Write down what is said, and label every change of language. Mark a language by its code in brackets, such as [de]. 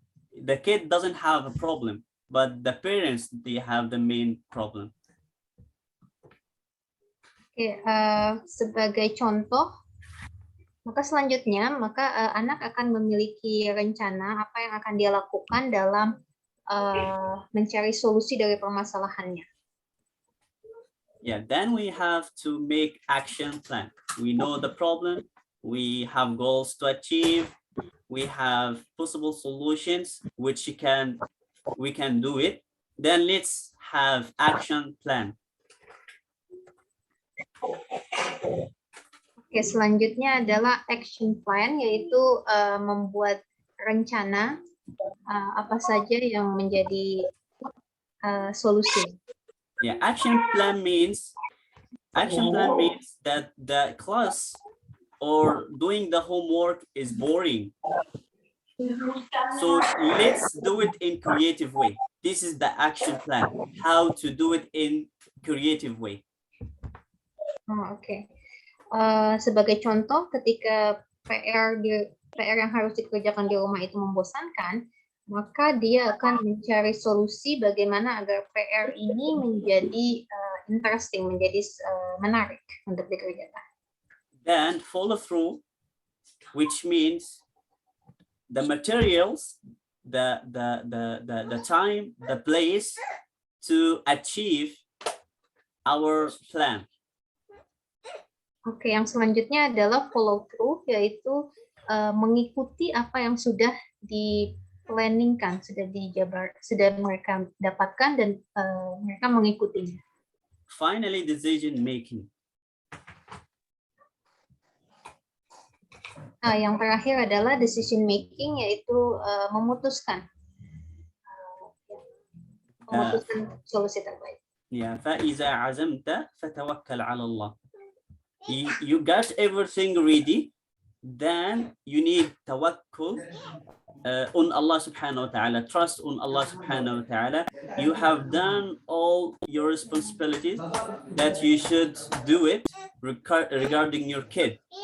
[en] The kid doesn't have a problem, but the parents, they have the main problem. [id] Oke, sebagai contoh, maka selanjutnya anak akan memiliki rencana apa yang akan dia lakukan dalam mencari solusi dari permasalahannya. [en] Yeah, then we have to make action plan. We know the problem, we have goals to achieve, we have possible solutions which we can do it. Then let's have action plan. [id] Oke, selanjutnya adalah action plan, yaitu membuat rencana apa saja yang menjadi solusi. [en] Yeah, action plan means that the class or doing the homework is boring. So let's do it in creative way. This is the action plan, how to do it in creative way. Oke. [id] Sebagai contoh, ketika PR yang harus dikerjakan di rumah itu membosankan, maka dia akan mencari solusi bagaimana agar PR ini menjadi interesting, menjadi menarik untuk dikerjakan. [en] Then follow through, which means the materials, the time, the place to achieve our plan. [id] Oke, yang selanjutnya adalah follow through, yaitu mengikuti apa yang sudah di-planningkan, sudah mereka dapatkan dan mereka mengikutinya. [en] Finally, decision making. [id] Yang terakhir adalah decision making, yaitu memutuskan solusi terbaik. [en] Yeah, [ar] فإذا عزمت فتوكل على الله. [en] You got everything ready, then you need tawakkul on Allah subhanahu wa ta'ala, trust on Allah subhanahu wa ta'ala. You have done all your responsibilities that you should do it regarding your kid.